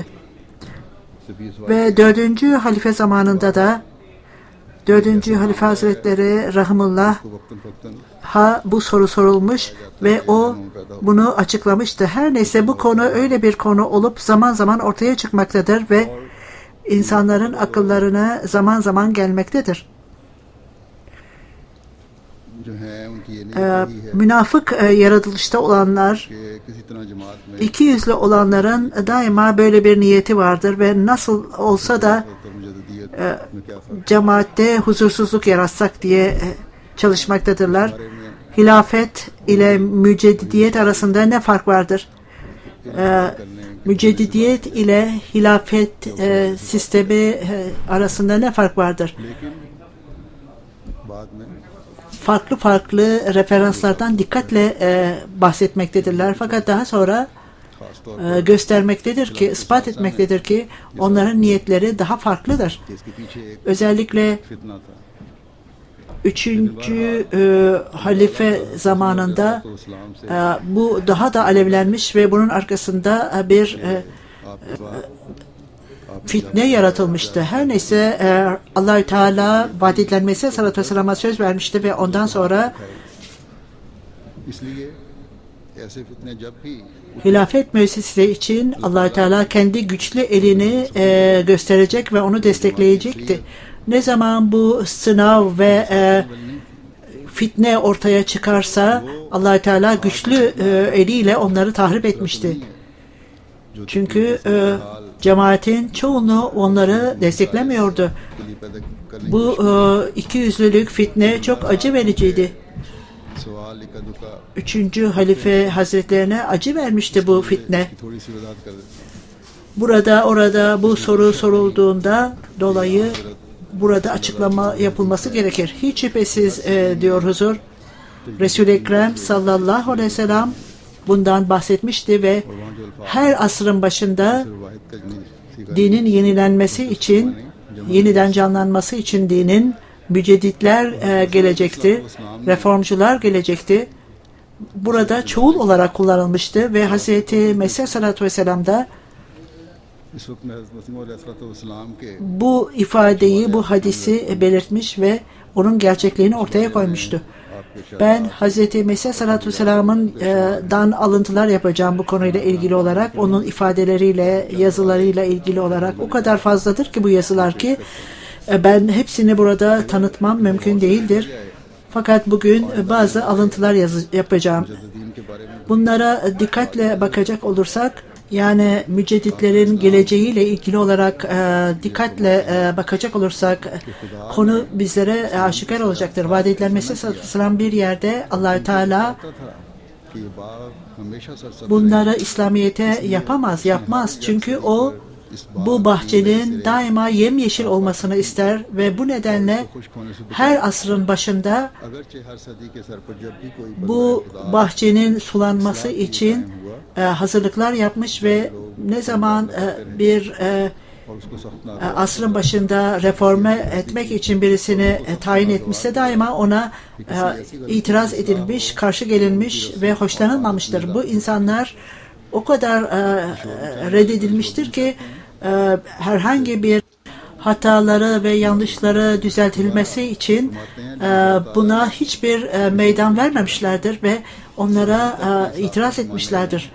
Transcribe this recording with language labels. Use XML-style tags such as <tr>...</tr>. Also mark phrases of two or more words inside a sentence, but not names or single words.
<tr>Ve 4. Halife zamanında da 4. Halife Hazretleri Rahimullah bu soru sorulmuş ve o bunu açıklamıştı. Her neyse bu konu öyle bir konu olup zaman zaman ortaya çıkmaktadır ve insanların akıllarına zaman zaman gelmektedir.</tr> <hi>जो हैं उनकी ये नहीं है</hi> <tr>Münafık yaratılışta olanlar,</tr> <hi>कि किसी तरह जमात में</hi> <tr>iki yüzlü olanların daima böyle bir niyeti vardır ve nasıl olsa da</tr> <hi>तो मुजद्दिदियत में क्या फर्क</hi> <tr>cemaatte huzursuzluk yaratsak diye çalışmaktadırlar.</tr> <hi>बारे में</hi> <tr>Hilafet ile müceddidiyet arasında ne fark vardır? Müceddidiyet ile hilafet sistemi arasında ne fark vardır?</tr> <hi>लेकिन बाद में</hi> <tr>Farklı farklı referanslardan dikkatle bahsetmektedirler. Fakat daha sonra</tr> <hi>खास तौर</hi> <tr>göstermektedir ki, ispat etmektedir ki onların niyetleri daha farklıdır.</tr> <hi>पर इसके पीछे एक</hi> <tr>Özellikle</tr> <hi>फितना था</hi> <tr>3. halife zamanında</tr> <hi>तो इस्लाम से</hi> <tr>bu daha da alevlenmiş ve bunun arkasında bir</tr> <hi>आपके बाद</hi> <tr>fitne yaratılmıştı. Her neyse Allahü Teala vaat edilen Mesih</tr> <ar>صلى الله عليه وسلم'e</ar> <tr>söz vermişti ve ondan sonra</tr> <hi>इसलिए ऐसे फितने जब भी</hi> <tr>hilafet müessesesi için Allahü Teala kendi güçlü elini gösterecek ve onu destekleyecekti. Ne zaman bu sınav ve fitne ortaya çıkarsa Allahü Teala güçlü eliyle onları tahrip etmişti. Çünkü cemaatin çoğunu onları desteklemiyordu.</tr> <hi>के लिए पैदा करने</hi> <tr>Bu ikiyüzlülük fitne çok acı vericiydi.</tr> <hi>सवाल इक्का दुक्का</hi> <tr>3. halife hazretlerine acı vermişti bu fitne.</tr> <hi>की थोड़ी सी वजाहत कर देते</hi> <tr>Burada orada bu soru sorulduğunda dolayı burada açıklama yapılması gerekir. Hiç şüphesiz diyor huzur. Resul-i Ekrem</tr> <ar>صلى الله عليه وسلم</ar> <tr>bundan bahsetmişti ve her asrın başında</tr> <hi>वाहिद का नहीं</hi> <tr>dinin yenilenmesi için, yeniden canlanması için dinin mücedditler gelecekti, reformcular gelecekti. Burada çoğul olarak kullanılmıştı ve Hz. Mesih</tr> <ar>صلى الله عليه وسلم</ar> <tr>de</tr> <hi>इस वक्त में हज़रत मसीह अलैहिस्सलाम के</hi> <tr>bu ifadeyi, bu hadisi belirtmiş ve onun gerçekliğini ortaya koymuştu.</tr> <hi>आपके</hi> <tr>Ben Hz. Mesih</tr> <ar>صلى الله عليه وسلم'in</ar> <tr>dan alıntılar yapacağım bu konuyla ilgili olarak. Onun ifadeleriyle, yazılarıyla ilgili olarak o kadar fazladır ki bu yazılar ki ben hepsini burada tanıtmam mümkün değildir. Fakat bugün bazı alıntılar yapacağım.</tr> <hi>मुजद्दिदीन के बारे में</hi> <tr>Bunlara dikkatle bakacak olursak, yani mücedditlerin geleceğiyle ilgili olarak dikkatle bakacak olursak konu bizlere aşikar olacaktır. Vaat edilen Mesih</tr> <ar>صلى الله عليه وسلم</ar> <tr>bir yerde Allahü Teala</tr> <hi>पता था कि ये बाग हमेशा सरसब्ज</hi> <tr>bunları İslamiyet'e yapmaz. Çünkü o bu bahçenin daima yemyeşil olmasını ister ve bu nedenle</tr> <hi>खुश्क होने से</hi> <tr>her asrın başında</tr> <hi>अगरचे हर सदी के सर पर जब भी कोई</hi> <tr>bu bahçenin sulanması için hazırlıklar yapmış ve ne zaman bir</tr> <hi>और उसको सख्त</hi> <tr>asrın başında reforme etmek için birisini tayin etmişse daima ona itiraz edilmiş, karşı gelinmiş ve hoşlanılmamıştır. Bu insanlar o kadar reddedilmiştir ki herhangi bir hataları ve yanlışları düzeltilmesi için buna hiçbir meydan vermemişlerdir ve onlara itiraz etmişlerdir.</tr>